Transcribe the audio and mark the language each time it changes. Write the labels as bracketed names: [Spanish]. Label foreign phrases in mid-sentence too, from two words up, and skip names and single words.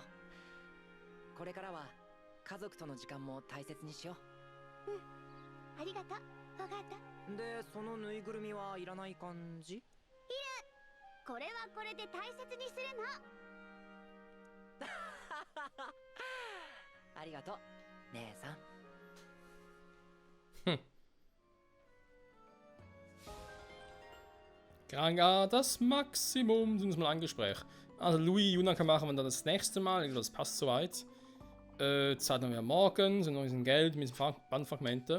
[Japanese] これからは家族との時間も大切にしよう。ありがとう、フォガート。で、そのぬいぐるみはいらない感じ？いる。これはこれで大切にするの。ありがとう、姉さん。 [German] Rang A, das Maximum. Sind wir mal ein Gespräch. Also Louis, Junaka machen wir dann das nächste Mal. Ich glaube, das passt soweit. Zeit haben wir morgen. Sind noch ein bisschen Geld mit Bandfragmente.